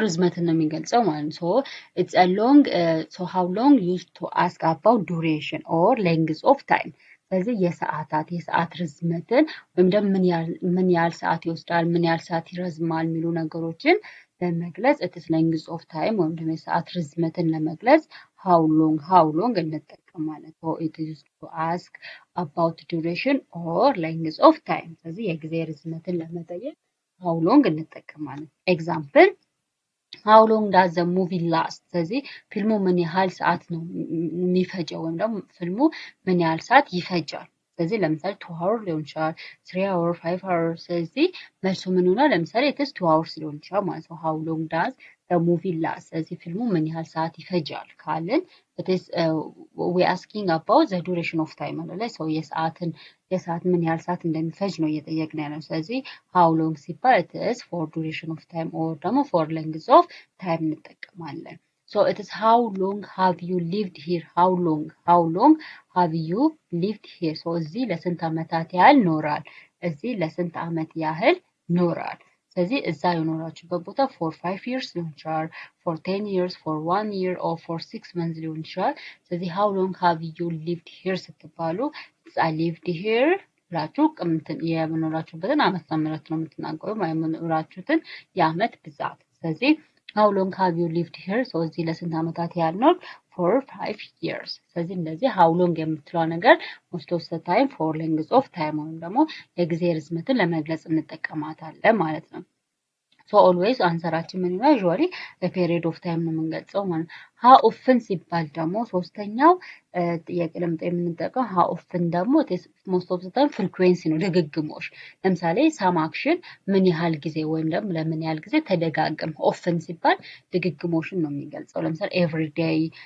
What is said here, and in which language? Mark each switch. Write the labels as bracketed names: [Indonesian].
[Amharic] ርዝመትን ነው የሚገልጸው ማለት ነው። [English] it's a long how long used to ask about duration or length of time. [Amharic] ስለዚህ የሰዓት ርዝመትን ወይም ደግሞ ምን ያህል ሰዓት ይወስዳል፣ ምን ያህል ሰዓት ይረዝማል የሚሉ ነገሮችን ለመግለጽ [English] it is length of time [Amharic] ወይም ደግሞ የሰዓት ርዝመትን ለመግለጽ [English] how long [Amharic] እንጠቀማለን። [English] it is used to ask about duration or length of time. [Amharic] ስለዚህ የጊዜ ርዝመትን ለመጠየቅ how long እንጠቀማለን። ኤግዛምፕል [English] how long does the movie last? [Amharic] ስለዚህ ፊልሙ ምን ያህል ሰዓት ነው የሚፈጀው ወይም ደግሞ ፊልሙ ምን ያህል ሰዓት ይፈጃል። ስለዚህ ለምሳሌ [English] 2 hours [Amharic] ሊሆን ይችላል፣ [English] 3 hours, 5 hours። [Amharic] ስለዚህ መልሱ ምን ይሆናል? ለምሳሌ [English] it is 2 hours [Amharic] ሊሆን ይችላል ማለት ነው። [English] how long does the movie last? [Amharic] ስለዚህ ፊልሙ ምን ያህል ሰዓት ይፈጃል ካልን [English] it is we asking about the duration of time [Amharic] ማለት ነው። የሰዓት ምን ያህል ሰዓት እንደሚፈጅ ነው እየጠየቅን ያለው። ስለዚህ [English] how long ሲባል it is for duration of time or ደግሞ for length of time [Amharic] እንጠቀማለን። [English] it is how long have you lived here? how long have you lived here? [Amharic] እዚህ ለስንት ዓመታት ያህል ኖራል? እዚህ ለስንት ዓመት ያህል ኖራል? ስለዚህ እዛ የኖራችሁበት ቦታ [English] for 5 years [Amharic] ሊሆን ይችላል፣ [English] for 10 years, for 1 year or for 6 months [Amharic] ሊሆን ይችላል። ስለዚህ [English] how long have you lived here [Amharic] ስትባሉ [English] I lived here [Amharic] ብላችሁ የመኖራችሁበትን ዓመተ ምህረት ነው የምትናገሩ የመኖራችሁትን የዓመት ብዛት። ስለዚህ [English] how long have you lived here? [Amharic] እዚህ ለስንት ዓመታት ያህል ኖር? [English] for 5 years. [Amharic] ስለዚህ እንደዚህ how long የምትለው ነገር [English] most of the time for length of time [Amharic] ወይም ደግሞ የጊዜ ርዝመትን ለመግለጽ እንጠቀማታለን ማለት ነው። ሶ ኦልዌይስ አንሰራችን ምን ይሆናል? [English] usually a period of time [Amharic] ነው የምንገልጸው ማለት ነው። how often ሲባል ደግሞ ሶስተኛው ጥያቄ ለምጠ የምንጠቀው how often ደግሞ [English] most of the time frequency [Amharic] ነው፣ ድግግሞሽ። ለምሳሌ [English] some action [Amharic] ምን ያህል ጊዜ ወይም ደግሞ ለምን ያህል ጊዜ ተደጋገም። often ሲባል ድግግሞሽን ነው የሚገልጸው። ለምሳሌ [English] every day፣